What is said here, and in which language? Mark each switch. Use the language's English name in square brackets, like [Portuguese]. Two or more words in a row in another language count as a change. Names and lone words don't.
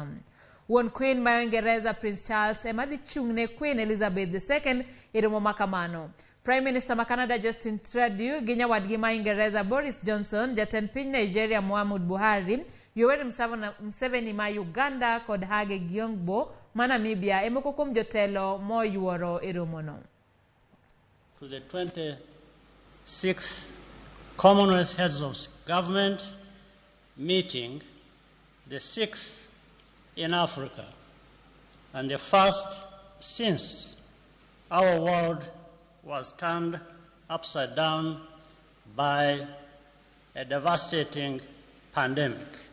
[Luo (Kenya and Tanzania)] Wuon Queen ma Uingereza Prince Charles ema dhi chung'ne Queen Elizabeth II e romo makamano. [English] Prime Minister [Luo (Kenya and Tanzania)] ma Canada Justin Trudeau gi nyawadgi ma Uingereza Boris Johnson, jatend piny Nigeria Muhammadu Buhari, Yoweri Museveni ma Uganda kod Hage Geingob ma Namibia ema moko kuom jotelo moyuoro e romono. [English] To the 26th Commonwealth Heads of Government meeting, the 6th in Africa, and the first since our world was turned upside down by a devastating pandemic.